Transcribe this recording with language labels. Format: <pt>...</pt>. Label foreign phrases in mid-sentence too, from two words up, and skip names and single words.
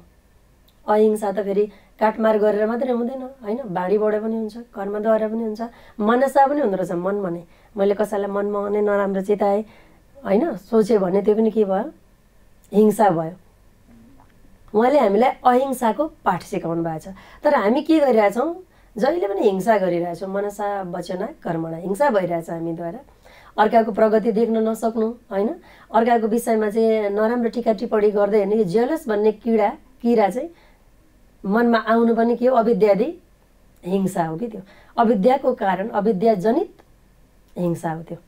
<ne>अहिंसा त फेरि काटमार गरेर मात्रै हुँदैन होइन, बाढीबाट पनि हुन्छ, कर्मद्वारा पनि हुन्छ, मनसा पनि हुँदो रहेछ। मन भने मैले कसैलाई मनमा भने नराम्रो चिताएँ होइन, सोचेँ भने त्यो पनि के भयो, हिंसा भयो। उहाँले हामीलाई अहिंसाको पाठ सिकाउनु भएको छ। तर हामी के गरिरहेछौँ, जहिले पनि हिंसा गरिरहेछौँ।</ne> <sa>मनसा वचना कर्मणा</sa> <ne>हिंसा भइरहेछ हामीद्वारा। अर्काको प्रगति देख्न नसक्नु होइन, अर्काको विषयमा चाहिँ नराम्रो टिका टिप्पणी गर्दै हेर्ने, यो जेलस भन्ने किरा चाहिँ मनमा आउनु पनि के हो, अविद्यादि हिंसा हो कि। त्यो अविद्याको कारण अविद्याजनित हिंसा हो त्यो।</ne>